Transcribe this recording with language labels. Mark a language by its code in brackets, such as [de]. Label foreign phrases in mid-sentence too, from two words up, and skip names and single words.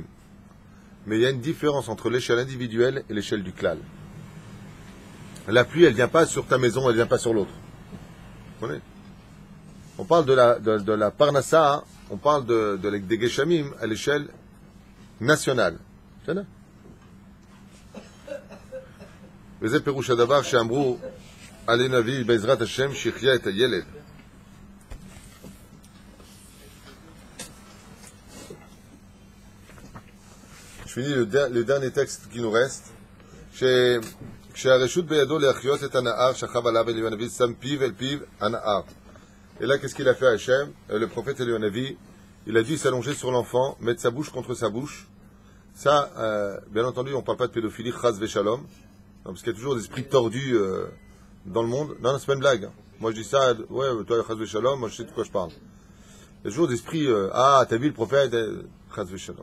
[fr] Mais il y a une différence entre l'échelle individuelle et l'échelle du Klal. La pluie, elle ne vient pas sur ta maison, elle ne vient pas sur l'autre. Vous comprenez? On parle de la Parnassa, on parle des Geshamim à l'échelle nationale. C'est ça? [he] וזה פירוש הדבר שאמרו עלי נביא בעזרת השם שיחיה את הילד. [fr] Je finis le dernier texte qui nous reste. [he] כשהרשות בידו להחיות את הנער שכב עליו אליהו הנביא שם פיו אל פיו הנער. [fr] Et là, qu'est-ce qu'il a fait à Hachem? Le prophète Eliyahu Hanavi, il a dû s'allonger sur l'enfant, mettre sa bouche contre sa bouche. Ça, bien entendu, on ne parle pas de pédophilie, [he] חס ושלום, [fr] parce qu'il y a toujours des esprits tordus dans le monde. Non, c'est pas une blague. Moi, je dis ça, ouais, toi, [he] חס ושלום, [fr] moi, je sais de quoi je parle. Il y a toujours des esprits, t'as vu le prophète, [he] חס ושלום.